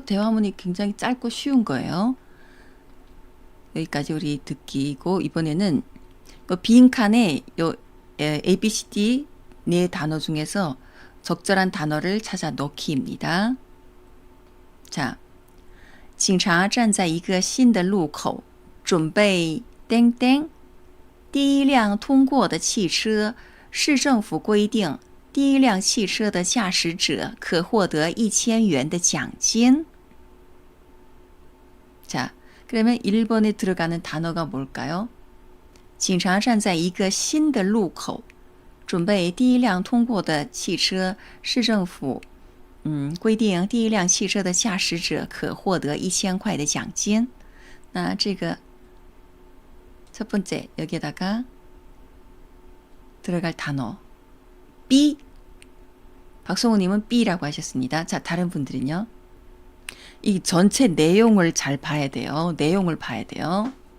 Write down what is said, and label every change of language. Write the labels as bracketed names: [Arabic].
[Korean] 대화문이 굉장히 짧고 쉬운 거예요. 여기까지 우리 듣기고 이번에는 빈 칸에 요 A, B, C, D 4단어 중에서 적절한 단어를 찾아 넣기입니다. 자, [Chinese] 警察站在一个新的路口，准备叮叮。第一辆通过的汽车，市政府规定，第一辆汽车的驾驶者可获得1000元的奖金。 [Korean] 자, 그러면 1번에 들어가는 단어가 뭘까요? [Chinese] 警察站在一个新的路口，准备第一辆通过的汽车，市政府规定第一辆汽车的驾驶者可获得1000块的奖金。那这个 [Korean] 첫 번째 여기에다가 들어갈 단어 B. 박성우님은 B라고 하셨습니다. 자, 다른 분들은요? 이 전체 내용을 잘 봐야 돼요. 내용을 봐야 돼요.